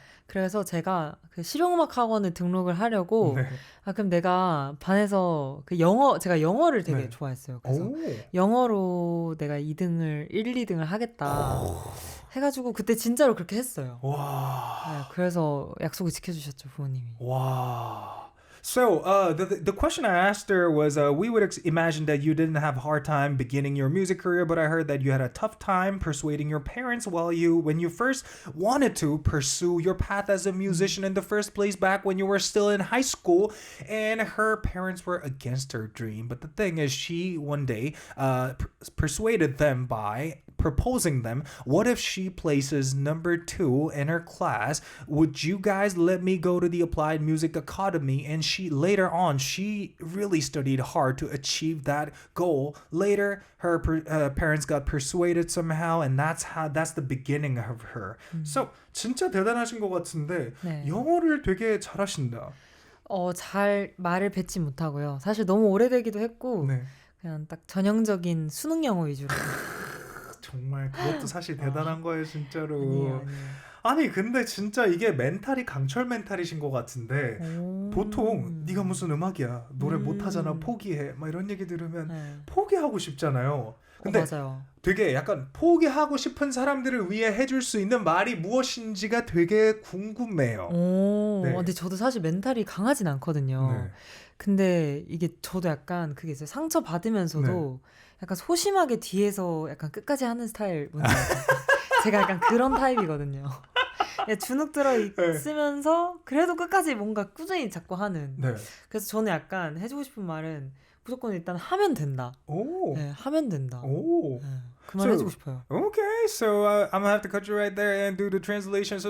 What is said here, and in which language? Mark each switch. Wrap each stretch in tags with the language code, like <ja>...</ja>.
<ko>그래서 제가 그 실용음악 학원을 등록을 하려고 네. 그럼 내가 반에서 제가 영어를 되게 네. 좋아했어요. 그래서 오. 영어로 내가 2등을 1, 2등을 하겠다 해가지고 그때 진짜로 그렇게 했어요. 와. 네, 그래서 약속을 지켜주셨죠, 부모님이.</ko> <en>Wow. So the question I asked her was we would imagine that you didn't have a hard time beginning your music career, but I heard that you had a tough time persuading your parents when you first wanted to pursue your path as a musician in the first place back when you were still in high school, and her parents were against her dream. But the thing is, she one day persuaded them by proposing them, what if she places number 2 in her class? Would you guys let me go to the Applied Music Academy? And she really studied hard to achieve that goal. Later, her parents got persuaded somehow, and that's the beginning of her.</en> <ko>So 진짜 대단하신 것 같은데 네. 영어를 되게 잘하신다. 잘 말을 뱉지 못하고요. 사실 너무 오래되기도 했고 네. 그냥 딱 전형적인 수능 영어 위주로. 정말 그것도 사실 대단한 거예요, 진짜로. 아니에요. 아니 근데 진짜 이게 멘탈이 강철 멘탈이신 것 같은데 보통 네가 무슨 음악이야, 노래 못하잖아, 포기해, 막 이런 얘기 들으면 포기하고 싶잖아요. 근데 맞아요. 되게 약간 포기하고 싶은 사람들을 위해 해줄 수 있는 말이 무엇인지가 되게 궁금해요. 네. 근데 저도 사실 멘탈이 강하진 않거든요. 네. 근데 이게 저도 약간 그게 있어요. 상처 받으면서도 약간 소심하게 뒤에서 약간 끝까지 하는 스타일 뭔지 알아요? 제가 약간 그런 타입이거든요. 주눅 들어 있으면서 그래도 끝까지 뭔가 꾸준히 자꾸 하는. 네. 그래서 저는 약간 해주고 싶은 말은 무조건 일단 하면 된다. 네, 하면 된다. 네, 그 말 해주고 싶어요.</ko> <en>Okay, so I'm gonna have to cut you right there and do the translation.</en>